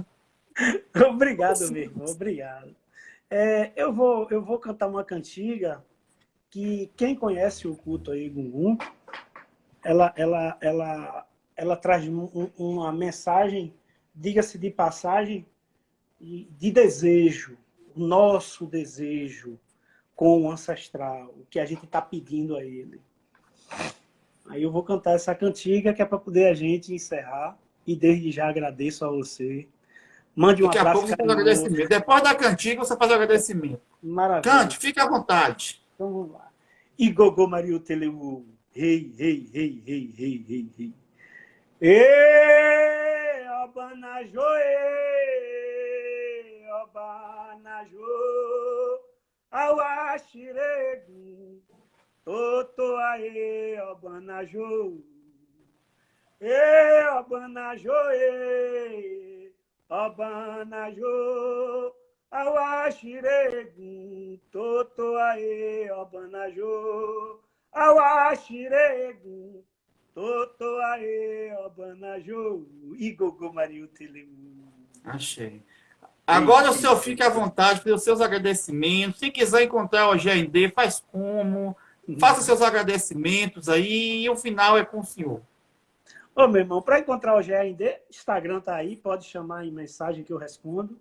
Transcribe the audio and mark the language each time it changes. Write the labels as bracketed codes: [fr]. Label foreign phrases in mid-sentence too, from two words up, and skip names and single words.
[pt] Obrigado, meu irmão, obrigado. Eu vou cantar uma cantiga que quem conhece o culto aí, Gungun, ela traz uma mensagem, diga-se de passagem, de desejo, o nosso desejo com o ancestral, o que a gente está pedindo a ele. Aí eu vou cantar essa cantiga que é para poder a gente encerrar. E desde já agradeço a você. Mande um Daqui a abraço pouco você faz agradecimento. Depois da cantiga, você faz agradecimento. Maravilha. Cante, fique à vontade. Então vamos lá. Igogô Mario Teleu. [yo] Rei, rei, rei, rei, rei, rei, rei. Ê, Obanajô, Obanajô, Auaxiregu. Totoaê, Obanajô, Obanajô, Obanajô, Auaxiregu, Totoaê, Obanajô, Auaxiregu, Totoaê, Obanajô, Igogô Mario Telemu. [pt] Achei. Agora o senhor fique à vontade pelos seus agradecimentos. Se quiser encontrar o GND, faz como. Faça seus agradecimentos aí e o final é com o senhor. Ô, meu irmão, para encontrar o GND, Instagram tá aí, pode chamar em mensagem que eu respondo.